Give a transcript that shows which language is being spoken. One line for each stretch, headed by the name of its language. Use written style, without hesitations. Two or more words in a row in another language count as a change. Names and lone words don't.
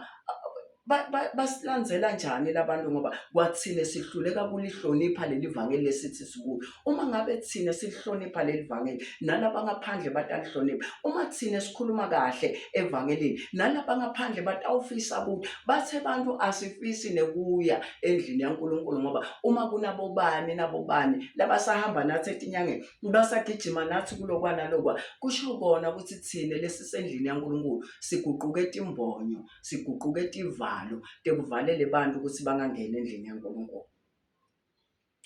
Swati: Basilandzela njani labantu ngoba kwathina sihluleka kulihlonipha leli vangeli lesithi sikulo. Uma ngabe thina silihlonipha leli vangeli, nalaba ngaphandle batalihlonipha. Uma thina sikhuluma kahle evangelini, nalaba ngaphandle batawufisa ukuthi bathi abantu asifisi nekuya endlini yaNkulunkulu ngoba uma kunabobani nabobani labasahamba nathi etinyangeni, basagijima nathi kulokwa nalokwa, kusho kona ukuthi thina lesisendlini yaNkulunkulu siguquketa imbonyo, siguquketa ivalo tekuvalele bantu ukuthi bangangeni endlini yaNkulunkulu.